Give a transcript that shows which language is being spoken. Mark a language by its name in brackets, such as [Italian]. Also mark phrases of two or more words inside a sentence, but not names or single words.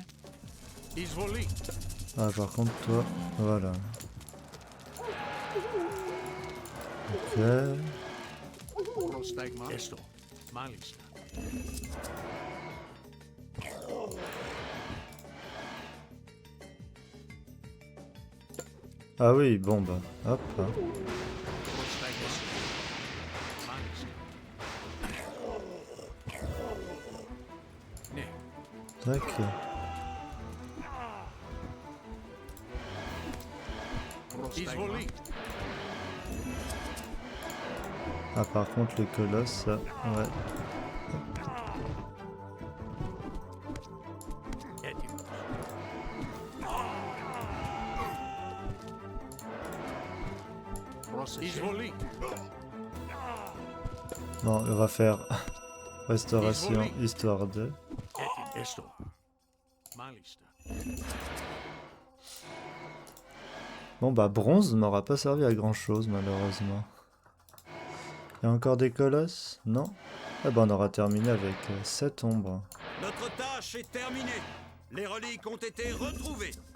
[Greek] Εισβολή. [French] Ah, par contre, toi, voilà. Ok. [Greek] Πρόσταγμα. Έστω. Μάλιστα. [French] Ah oui, bon bah, hop. Hein. [Greek] Πρόσταγμα. Μάλιστα. Ναι. [French] Tac. [Greek] Εισβολή. [French] Ah, par contre, les colosses, ça, ouais. [Greek] Έτοιμος. Πρόσεχε. Εισβολή. [French] Bon, on va faire restauration histoire de. [Greek] Έτοιμο. Έστω. Μάλιστα. [French] Bon bah, bronze m'aura pas servi à grand chose, malheureusement. Il y a encore des colosses? Non? Ah bah, on aura terminé avec 7 ombres. Notre tâche est terminée. Les reliques ont été retrouvées.